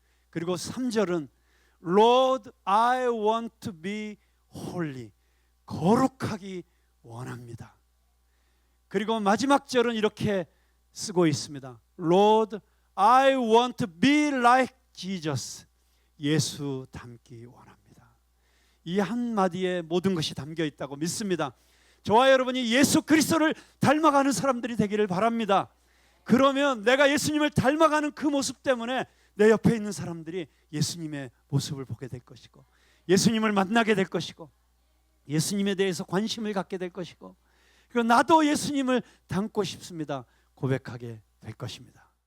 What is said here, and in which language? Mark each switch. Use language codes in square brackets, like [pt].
[ko] 그리고 3절은 [en] Lord, I want to be holy. [ko] 거룩하기 원합니다. 그리고 마지막 절은 이렇게 쓰고 있습니다. [en] Lord, I want to be like Jesus. [ko] 예수 닮기 원합니다. 이 한마디에 모든 것이 담겨 있다고 믿습니다. 저와 여러분이 예수 그리스도를 닮아가는 사람들이 되기를 바랍니다. 그러면 내가 예수님을 닮아가는 그 모습 때문에 내 옆에 있는 사람들이 예수님의 모습을 보게 될 것이고, 예수님을 만나게 될 것이고, 예수님에 대해서 관심을 갖게 될 것이고, 그리고 나도 예수님을 닮고 싶습니다 고백하게 될 것입니다.